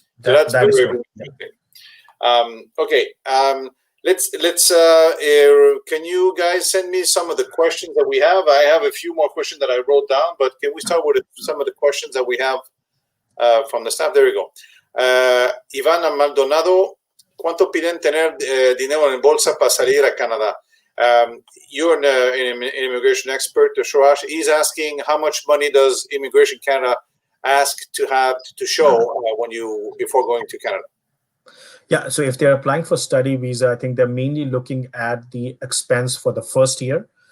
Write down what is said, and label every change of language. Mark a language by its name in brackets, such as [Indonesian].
[English] So that's very interesting. Okay. Let's can you guys send me some of the questions that we have? I have a few more questions that I wrote down, but can we start with some of the questions that we have from the staff? There we go. [Spanish] Iván Maldonado, ¿cuánto piden tener dinero en bolsa para salir a Canadá? [English] You're an immigration expert, Shoash. He's asking how much money does Immigration Canada ask to have to show before going to Canada? Yeah, so if they're applying for study visa, I think they're mainly looking at the expense for the first year.